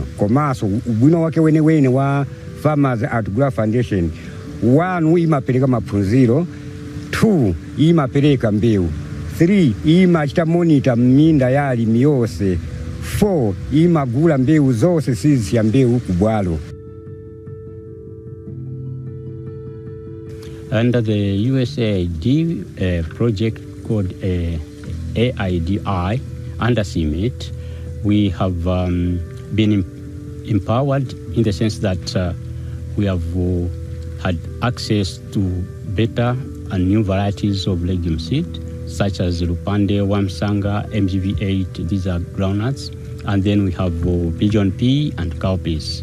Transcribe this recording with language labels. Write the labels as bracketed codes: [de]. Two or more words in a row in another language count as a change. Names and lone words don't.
[ny] Komanso ubwino wake wene wa Farmers at Grow Foundation, 1 imapereka maphunziro, 2 imapereka mbewu, 3 imachita monitor minda ya alimi yonse. 4 imagula mbewu zonse sizisiya mbewu ku bwalo. [en] Under the USAID project called AIDI under CIMMYT, we have been empowered in the sense that we have had access to better and new varieties of legume seed, such as Lupande, Wamsanga, MGV8, these are groundnuts, and then we have pigeon pea and cowpeas.